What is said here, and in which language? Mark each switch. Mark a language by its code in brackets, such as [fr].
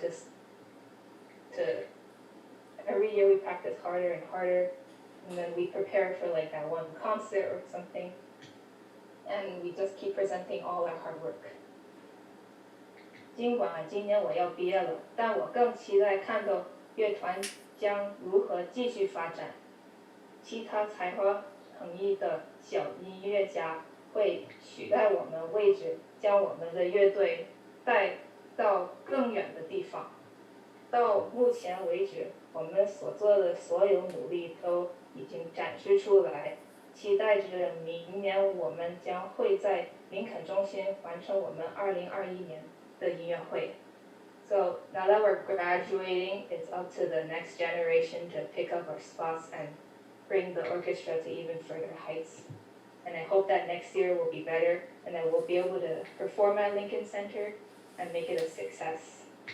[en] Just to every year we practice harder and harder, and then we prepare for like that one concert or something, and we just keep presenting all our hard work. [zh] 尽管今年我要毕业了，但我更期待看到乐团将如何继续发展。其他才华横溢的小音乐家会取代我们位置，将我们的乐队带到更远的地方。到目前为止，我们所做的所有努力都已经展示出来，期待着明年我们将会在林肯中心完成我们2021年的音乐会。 [en] So now that we're graduating, it's up to the next generation to pick up our spots and bring the orchestra to even further heights. And I hope that next year will be better and that we'll be able to perform at Lincoln Center and make it a success.